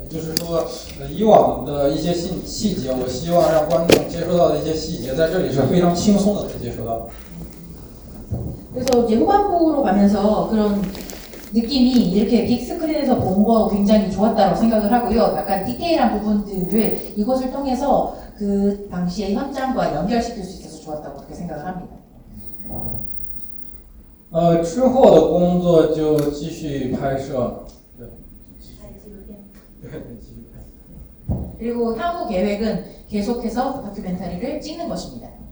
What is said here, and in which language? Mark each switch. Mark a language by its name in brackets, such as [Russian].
[Chinese] 也就是说，以往的一些细节，我希望让观众接收到的一些细节，在这里是非常轻松的可以接收到。 [Korean] 그래서 이제 후반부로 가면서 그런 느낌이 이렇게 빅스크린에서 본 거 굉장히 좋았다고 생각을 하고요. 약간 디테일한 부분들을 이것을 통해서 그 당시의 현장과 연결시킬 수 있어서 좋았다고 그렇게 생각을 합니다. [Chinese] 之后的工作就继续拍摄。对，继续拍。 [Korean] 그리고 향후 계획은 계속해서 다큐멘터리를 찍는 것입니다.